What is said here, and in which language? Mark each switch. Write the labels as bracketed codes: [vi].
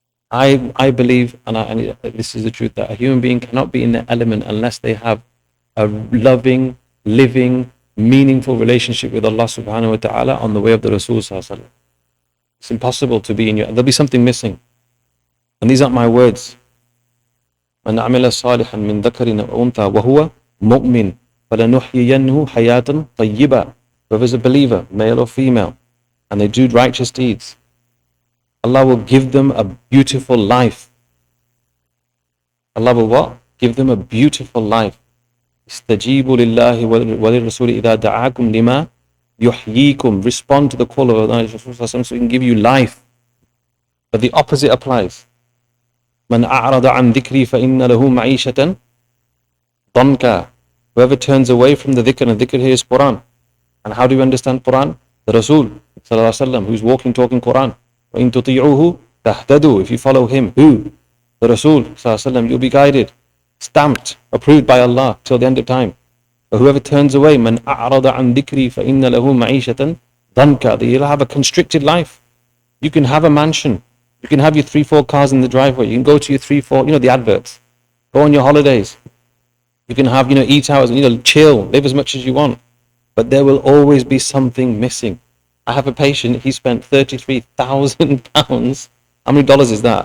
[en] I believe, and this is the truth, that a human being cannot be in their element unless they have a loving, living, meaningful relationship with Allah subhanahu wa ta'ala on the way of the Rasul sallallahu alaihi wasallam. It's impossible to be in your, there'll be something missing. And these aren't my words. [ar] من عمل صالحا من ذكر أو أنثى وهو مؤمن فلنحيينه حياة طيبة. [en] Whoever's a believer, male or female, and they do righteous deeds, Allah will give them a beautiful life. Allah will what? Give them a beautiful life. [ar] استجيبوا لله وللرسول إذا دعاكم لما يحييكم. [en] Respond to the call of Allah so He can give you life. But the opposite applies. [ar] من أعرض عن ذكري فإن له معيشة ضنكا. [en] Whoever turns away from the dhikr, and dhikr here is Quran. And how do you understand Quran? The Rasul sallallahu alaihi wasallam, who's walking, talking Quran. [ar] وَإِن تُطِيعُوهُ تَهْتَدُوا. [en] If you follow him, who? The Rasul sallallahu alaihi wasallam, you'll be guided, stamped, approved by Allah till the end of time. But whoever turns away, [ar] مَنْ أَعْرَضَ عَنْ ذِكْرِي فَإِنَّ لَهُ مَعِيشَةً ضَنْكَا. [en] You'll have a constricted life. You can have a mansion. You can have your 3-4 cars in the driveway. You can go to your 3-4, you know, the adverts. Go on your holidays. You can have, you know, eat out, you know, chill, live as much as you want. But there will always be something missing. I have a patient, he spent £33,000. How many dollars is that?